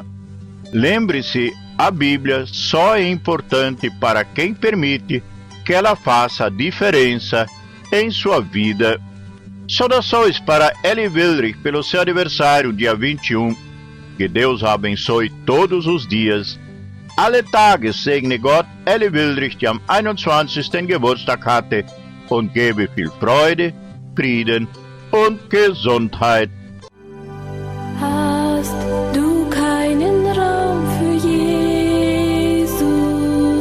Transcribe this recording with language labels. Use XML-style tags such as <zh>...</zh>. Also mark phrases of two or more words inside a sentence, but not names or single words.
<pt>Lembre-se, a Bíblia só é importante para quem permite que ela faça a diferença em sua vida. Saudações para Ellie Wildrich pelo seu aniversário, dia 21. Que Deus a abençoe todos os dias.</pt> <de>Alle Tage segne Gott Ellie Wildrich, die am 21. Geburtstag hatte. und gebe viel Freude, Frieden und Gesundheit. Hast du keinen Raum für Jesus?</de>